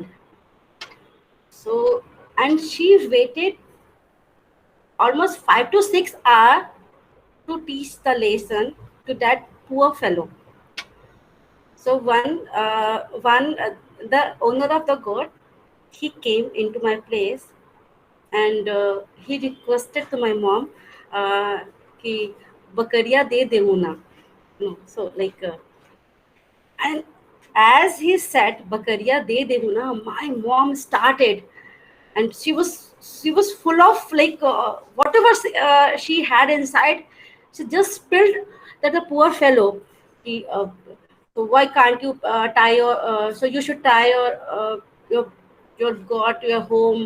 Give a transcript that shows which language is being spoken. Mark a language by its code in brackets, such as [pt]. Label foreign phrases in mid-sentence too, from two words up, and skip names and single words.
[en] So, and she waited almost 5 to 6 hours to teach the lesson to that poor fellow. So the owner of the goat, he came into my place, and he requested to my mom [bho] कि बकरिया दे देऊ ना. [en] No, so and as he said [bho] बकरिया दे देऊ ना, [en] my mom started, and she was full of whatever she had inside. She just spilled that the poor fellow. So why can't you tie your? So you should tie your goat to your home.